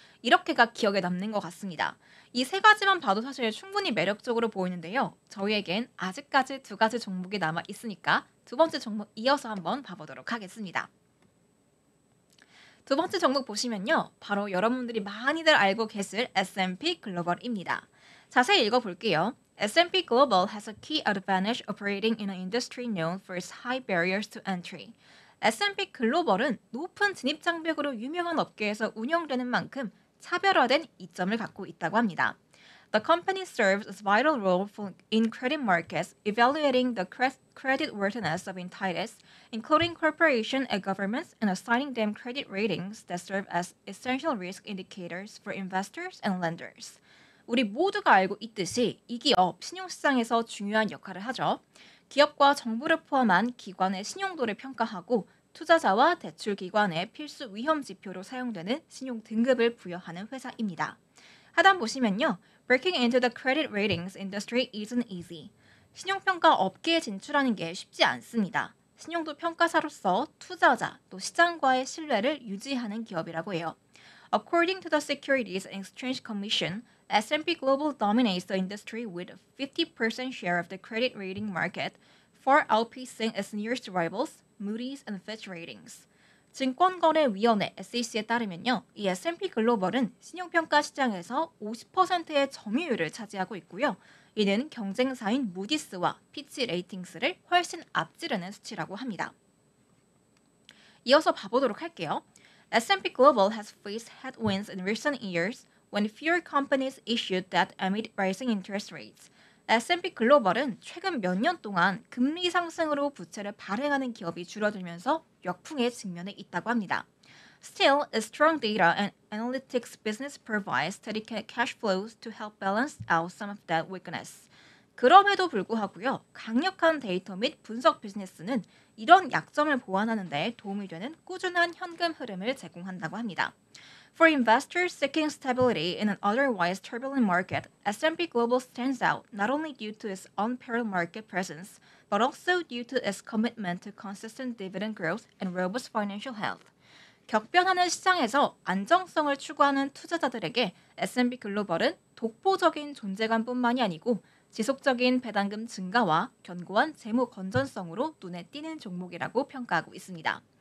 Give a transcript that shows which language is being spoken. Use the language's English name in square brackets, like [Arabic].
[Korean] 이렇게가 기억에 남는 것 같습니다. 이 세 가지만 봐도 사실 충분히 매력적으로 보이는데요. 저희에겐 아직까지 두 가지 종목이 남아 있으니까 두 번째 종목 이어서 한번 봐보도록 하겠습니다. 두 번째 종목 보시면요. 바로 여러분들이 많이들 알고 계실 S&P 글로벌입니다. 자세히 읽어볼게요. [English] S&P Global has a key advantage operating in an industry known for its high barriers to entry. [Korean] S&P 글로벌은 높은 진입 장벽으로 유명한 업계에서 운영되는 만큼 차별화된 이점을 갖고 있다고 합니다. [English] The company serves a vital role in credit markets, evaluating the creditworthiness of entities, including corporations and governments, and assigning them credit ratings that serve as essential risk indicators for investors and lenders. [Korean] 우리 모두가 알고 있듯이 이 기업 신용시장에서 중요한 역할을 하죠. 기업과 정부를 포함한 기관의 신용도를 평가하고 투자자와 대출기관의 필수 위험 지표로 사용되는 신용 등급을 부여하는 회사입니다. 하단 보시면요. [English] Breaking into the credit ratings industry isn't easy. [Korean] 신용평가 업계에 진출하는 게 쉽지 않습니다. 신용도 평가사로서 투자자 또 시장과의 신뢰를 유지하는 기업이라고 해요. [English] According to the Securities and Exchange Commission, S&P Global dominates the industry with a 50% share of the credit rating market, far outpacing its nearest rivals, Moody's and Fitch Ratings. [Korean] 증권거래위원회 SEC에 따르면요. 이 S&P 글로벌은 신용평가 시장에서 50%의 점유율을 차지하고 있고요. 이는 경쟁사인 무디스와 피치 레이팅스를 훨씬 앞지르는 수치라고 합니다. 이어서 봐보도록 할게요. [English] S&P Global has faced headwinds in recent years when fewer companies issued debt amid rising interest rates. [Korean] S&P 글로벌은 최근 몇 년 동안 금리 상승으로 부채를 발행하는 기업이 줄어들면서 역풍에 직면해 있다고 합니다. [English] Still, a strong data and analytics business provides steady cash flows to help balance out some of that weakness. [Korean] 그럼에도 불구하고요, 강력한 데이터 및 분석 비즈니스는 이런 약점을 보완하는 데 도움이 되는 꾸준한 현금 흐름을 제공한다고 합니다. [English] For investors seeking stability in an otherwise turbulent market, S&P Global stands out not only due to its unparalleled market presence, but also due to its commitment to consistent dividend growth and robust financial health. [Korean] 격변하는 시장에서 안정성을 추구하는 투자자들에게 S&P 글로벌은 독보적인 존재감뿐만이 아니고 지속적인 배당금 증가와 견고한 재무 건전성으로 눈에 띄는 종목이라고 평가하고 있습니다.